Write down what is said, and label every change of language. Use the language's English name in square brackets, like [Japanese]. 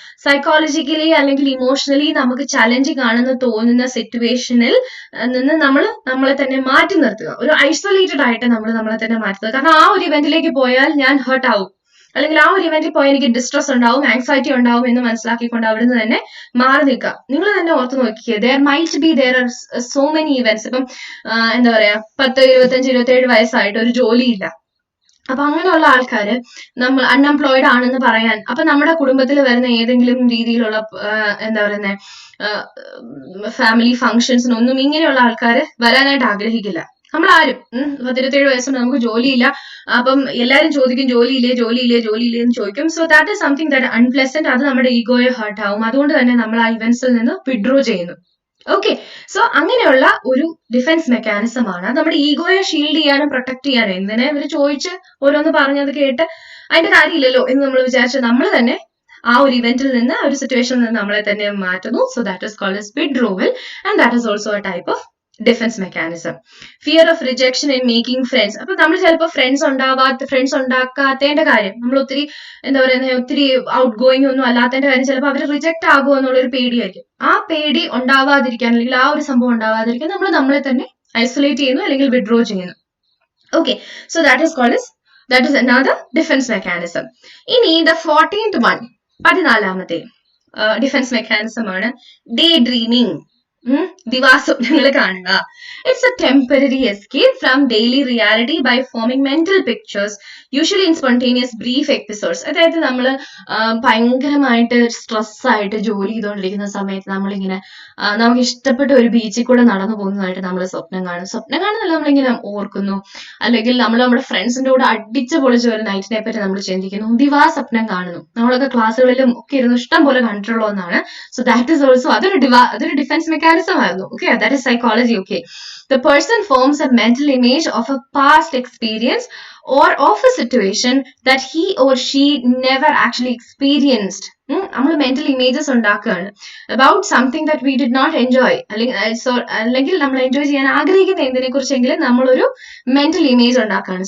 [Malayalam] Psychologically അല്ലെങ്കിൽ emotionally നമുക്ക് challenging ആണെന്ന് തോന്നുന്ന സിറ്റുവേഷനിൽ നിന്ന് നമ്മളെ തന്നെ മാറ്റി നിർത്തുക. ഒരു ഐസൊലേറ്റഡ് ആയിട്ട് നമ്മളെ തന്നെ മാറ്റുക. കാരണം ആ ഒരു ഇവന്റിലേക്ക് പോയാൽ ഞാൻ ഹേർട്ട് ആവും, അല്ലെങ്കിൽ ആ ഒരു ഇവന്റിൽ പോയാൽ എനിക്ക് ഡിസ്ട്രെസ് ഉണ്ടാവും, ആങ്സൈറ്റി ഉണ്ടാവും എന്ന് മനസ്സിലാക്കിക്കൊണ്ട് അവിടുന്ന് തന്നെ മാറി നിൽക്കുക. നിങ്ങൾ തന്നെ ഓർത്ത് നോക്കിയേ, [English] there are so many events. [Malayalam] ഇപ്പം എന്താ പറയാ, 10, 25, 27 വയസ്സായിട്ട് ഒരു ജോലിയില്ല. അപ്പൊ അങ്ങനെയുള്ള ആൾക്കാര് നമ്മൾ അൺഎംപ്ലോയിഡ് ആണെന്ന് പറയാൻ, അപ്പൊ നമ്മുടെ കുടുംബത്തിൽ വരുന്ന ഏതെങ്കിലും രീതിയിലുള്ള എന്താ പറയുന്ന ഫാമിലി ഫംഗ്ഷൻസിനൊന്നും ഇങ്ങനെയുള്ള ആൾക്കാര് വരാനായിട്ട് ആഗ്രഹിക്കില്ല. നമ്മളാരും 17 വയസ്സുണ്ട്, നമുക്ക് ജോലിയില്ല, അപ്പം എല്ലാരും ചോദിക്കും ജോലിയില്ലേ എന്ന് ചോദിക്കും. [English] So that is something that unpleasant. [Malayalam] അത് നമ്മുടെ ഈഗോയെ ഹേർട്ട് ആവും. അതുകൊണ്ട് തന്നെ നമ്മൾ ആ ഇവന്റ്സിൽ നിന്ന് വിഡ്രോ ചെയ്യുന്നു. ഓക്കെ, സോ അങ്ങനെയുള്ള ഒരു ഡിഫൻസ് മെക്കാനിസം ആണ്. നമ്മുടെ ഈഗോയെ ഷീൽഡ് ചെയ്യാനും പ്രൊട്ടക്ട് ചെയ്യാനും. എന്തിനാ ഇവര് ചോദിച്ച് ഓരോന്ന് പറഞ്ഞത് കേട്ട് അതിന്റെ കാര്യമില്ലല്ലോ എന്ന് നമ്മൾ വിചാരിച്ച നമ്മൾ തന്നെ ആ ഒരു ഇവന്റിൽ നിന്ന്, ആ ഒരു സിറ്റുവേഷനിൽ നിന്ന് നമ്മളെ തന്നെ മാറ്റുന്നു. [English] So that is called as withdrawal, and that is also a type of defence mechanism. [Malayalam] Fear of rejection in making friends. അപ്പൊ നമ്മൾ ചിലപ്പോൾ ഫ്രണ്ട്സ് ഉണ്ടാക്കാത്തതിന്റെ കാര്യം, നമ്മൾ ഒത്തിരി എന്താ പറയുന്നത്, ഒത്തിരി ഔട്ട് ഗോയിങ് ഒന്നും അല്ലാത്തതിന്റെ കാര്യം ചിലപ്പോൾ അവർ റിജക്ട് ആകുമോ എന്നുള്ളൊരു പേടിയായിരിക്കും. ആ പേടി ഉണ്ടാവാതിരിക്കാൻ, അല്ലെങ്കിൽ ആ ഒരു സംഭവം ഉണ്ടാവാതിരിക്കാൻ നമ്മൾ നമ്മളെ തന്നെ ഐസൊലേറ്റ് ചെയ്യുന്നു അല്ലെങ്കിൽ വിഡ്രോ ചെയ്യുന്നു. [English] Okay, so that is another defence mechanism. [Malayalam] ഇനി [English] the 14th one, [Malayalam] 14ാമത്തെ defence mechanism ആണ് ഡേ ഡ്രീമിംഗ്. ദിവാസ്വപ്നങ്ങൾ കാണുക. [English] It's a temporary escape from daily reality by forming mental pictures, usually in spontaneous brief episodes. [Malayalam] അതായത് നമ്മൾ ഭയങ്കരമായിട്ട് stress ആയിട്ട് ജോലി ചെയ്തുകൊണ്ടിരിക്കുന്ന സമയത്ത് നമ്മളിങ്ങനെ നമുക്ക് ഇഷ്ടപ്പെട്ട ഒരു ബീച്ചിൽ കൂടെ നടന്നു പോകുന്നതായിട്ട് നമ്മൾ സ്വപ്നം കാണുന്നല്ല, നമ്മളിങ്ങനെ ഓർക്കുന്നു. അല്ലെങ്കിൽ നമ്മൾ നമ്മുടെ ഫ്രണ്ട്സിന്റെ കൂടെ അടിച്ചു പൊളിച്ച ഒരു നൈറ്റിനെ പറ്റി നമ്മൾ ചിന്തിക്കുന്നു, ദിവാസ്വപ്നം കാണുന്നു. നമ്മളൊക്കെ ക്ലാസ്സുകളിലും ഒക്കെ ഇരുന്ന് ഇഷ്ടം പോലെ കണ്ടിട്ടുള്ള ഒന്നാണ്. [English] so that is also [Malayalam] അതൊരു ഡിഫൻസ് മെക്കാനിസം ആയിരുന്നു. [English] Okay, that is psychology. Okay, the person forms a mental image of a past experience or of a situation that he or she never actually experienced. [Malayalam] നമ്മൾ mental images ഉണ്ടാക്കുകയാണ് [English] about something that we did not enjoy, [Malayalam] അല്ലെങ്കിൽ നമ്മൾ enjoy ചെയ്യാൻ ആഗ്രഹിക്കുന്ന എന്തിനെ കുറിച്ചെങ്കിലും നമ്മളൊരു mental image ഉണ്ടാക്കുകയാണ്.